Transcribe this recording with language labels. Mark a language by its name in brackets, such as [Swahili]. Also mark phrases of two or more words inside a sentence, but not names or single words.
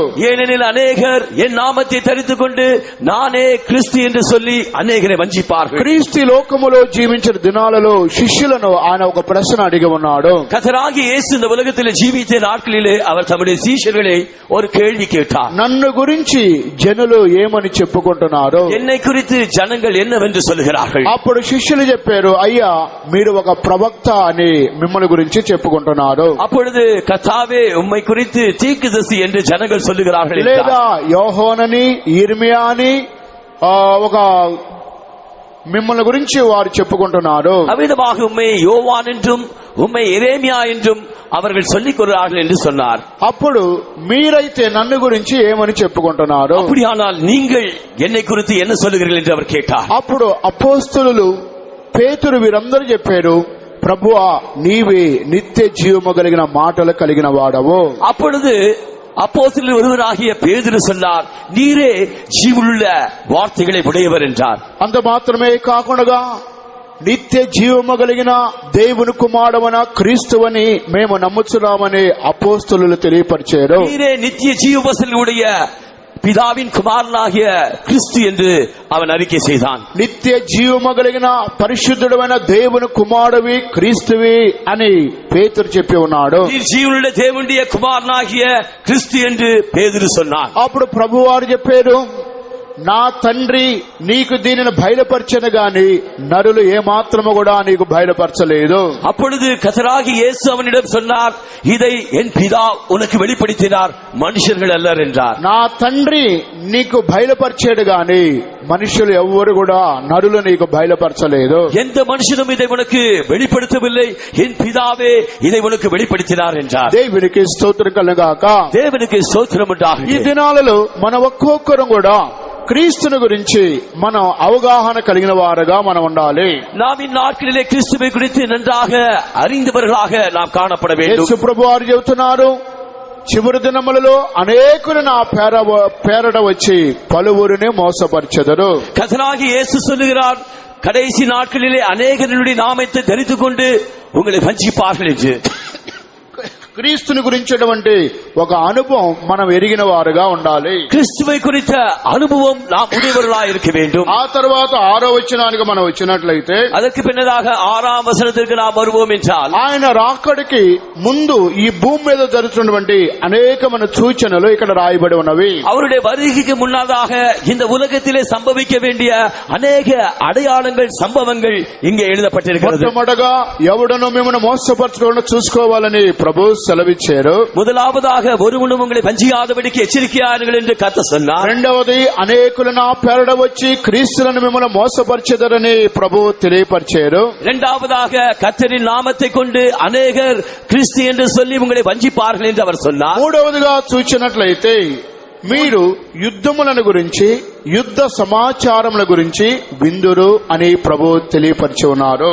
[Tamil] ஏனெனில் அநேகர் என் நாமத்தை தரித்துக் கொண்டு நானே கிறிஸ்து என்று சொல்லி அநேகரை வஞ்சிப்பார்கள். [Telugu] క్రీస్తు లోకములో జీవించిన దినాలలో శిష్యులను ఆయన ఒక ప్రశ్న అడిగి ఉన్నాడు. [Tamil] கர்த்தராகிய இயேசு இந்த உலகத்தில் ஜீவித்த நாட்களிலே அவர் தம்முடைய சீஷர்களை ஒரு கேள்வி கேட்டார். [Telugu] నన్ను గురించి జనులు ఏమని చెప్పుకుంటున్నారు? [Tamil] என்னை குறித்து ஜனங்கள் என்னவென்று சொல்கிறார்கள்? [Telugu] అప్పుడు శిష్యులు చెప్పారు, అయ్యా మీరు ఒక ప్రవక్త అని మిమ్మల్ని గురించి చెప్పుకుంటున్నారు. [Tamil] அப்பொழுது கர்த்தாவே உம்மை குறித்து தீர்க்கதரிசி என்று ஜனங்கள் சொல்லுகிறார்கள். [Telugu] లేదా యోహోనని ఇర్మియా అని ఒక మిమ్మల్ని గురించి వారు చెప్పుకుంటున్నారు. [Tamil] அவ்விதமாக உம்மை யோவான் என்றும் உம்மை எரேமியா என்றும் அவர்கள் சொல்லிக் கொள்கிறார்கள் என்று சொன்னார். [Telugu] అప్పుడు మీరైతే నన్ను గురించి ఏమని చెప్పుకుంటున్నారు? [Tamil] அப்படியானால் நீங்கள் என்னை குறித்து என்ன சொல்லுகிறீர்கள் என்று அவர் கேட்டார். [Telugu] అప్పుడు అపోస్తలులు పేతురు వీరందరూ చెప్పారు, ప్రభువా నీవే నిత్య జీవము కలిగిన మాటలు కలిగిన వాడవు. [Tamil] அப்பொழுது அப்போஸ்தலரில் ஒருவராகிய பேதுரு சொன்னார், நீரே ஜீவனுள்ள வார்த்தைகளை உடையவர் என்றார். [Telugu] అంత మాత్రమే కాకుండా నిత్య జీవము కలిగిన దేవుని కుమారుడైన క్రీస్తువని మేము నమ్ముచున్నామని అపోస్తలులు తెలియపరిచారు. [Tamil] நீரே நித்திய ஜீவவசனுடைய பிதாவின் குமாரனாகிய கிறிஸ்து என்று அவன் அறிக்கை செய்தான். [Telugu] నిత్య జీవము కలిగిన పరిశుద్ధుడైన దేవుని కుమారుడివి క్రీస్తువి అని పేతురు చెప్పి ఉన్నాడు. [Tamil] జీవునుடைய தேவனுடைய குமாரனாகிய கிறிஸ்து என்று பேதுரு சொன்னான். [Telugu] అప్పుడు ప్రభువారు చెప్పారు, నా తండ్రి నీకు దీనిని బయలుపరచను గాని నరులు ఏమాత్రము కూడా నీకు బయలుపరచలేదు. [Tamil] அப்பொழுது கர்த்தராகிய இயேசு அவனிடம் சொன்னார், இதை என் பிதா உனக்கு வெளிப்படுத்தினார், மனுஷர்கள் அல்லர் என்றார். [Telugu] నా తండ్రి నీకు బయలుపరిచాడు గాని మనుషులు ఎవ్వరు కూడా నరులు నీకు బయలుపరచలేదు. [Tamil] எந்த மனுஷனும் இதை உனக்கு வெளிப்படுத்தவில்லை, என் பிதாவே இதை உனக்கு வெளிப்படுத்தினார் என்றார். [Telugu] దేవునికి స్తోత్రం కలుగాక. [Tamil] தேவனுக்கு ஸ்தோத்திரம் [Telugu] ఈ [Tamil] உண்டாகட்டும். [Telugu] దినాలలో మన ఒక్కొక్కరు కూడా క్రీస్తుని గురించి మనం అవగాహన కలిగిన వారుగా మనం ఉండాలి. [Tamil] நாம் இந்நாட்களிலே கிறிஸ்துவை குறித்து நன்றாக அறிந்தவர்களாக நாம் காணப்பட வேண்டும். [Telugu] యేసు ప్రభువారు చెబుతున్నారు, చివరి దినములలో అనేకులు నా పేరట వచ్చి పలువురిని మోసపరిచెదరు. [Tamil] கர்த்தராகிய இயேசு சொல்லுகிறார், கடைசி நாட்களிலே அநேகருடைய நாமத்தை தரித்துக் கொண்டு உங்களை வஞ்சிப்பார்கள் என்று. [Telugu] క్రీస్తుని గురించినటువంటి ఒక అనుభవం మనం ఎరిగిన వారుగా ఉండాలి. [Tamil] கிறிஸ்துவை குறித்த அனுபவம் நாம் உடையவர்களாக இருக்க வேண்டும். [Telugu] ఆ తర్వాత 6వ వచనానికి మనం వచ్చినట్లయితే, [Tamil] அதற்கு பின்னதாக 6ஆம் வசனத்திற்கு நாம் வருவோம் என்றால், [Telugu] ఆయన రాకడికి ముందు ఈ భూమి మీద జరుగుతున్నటువంటి అనేకమైన సూచనలు ఇక్కడ రాయబడి ఉన్నవి. [Tamil] அவருடைய வருகைக்கு முன்னதாக இந்த உலகத்திலே சம்பவிக்க வேண்டிய அநேக அடையாளங்கள் சம்பவங்கள் இங்கே எழுதப்பட்டிருக்கிறது. [Telugu] మొట్టమొదటగా ఎవడనో మిమ్మల్ని మోసపరచకుండా చూసుకోవాలని ప్రభు సెలవిచ్చారు. [Tamil] முதலாவதாக ஒருவனும் உங்களை வஞ்சியாதபடிக்கு எச்சரிக்கையார்கள் என்று கர்த்தர் சொன்னார். [Telugu] రెండవది అనేకులు నా పేరట వచ్చి క్రీస్తులను మిమ్మల్ని మోసపరిచెదరని ప్రభు తెలియపరిచారు. [Tamil] இரண்டாவதாக கர்த்தரின் நாமத்தை கொண்டு அநேகர் கிறிஸ்து என்று சொல்லி உங்களை வஞ்சிப்பார்கள் என்று அவர் சொன்னார். [Telugu] మూడవదిగా చూచినట్లయితే మీరు యుద్ధములను గురించి యుద్ధ సమాచారముల గురించి విందురు అని ప్రభు తెలియపరిచి ఉన్నారు.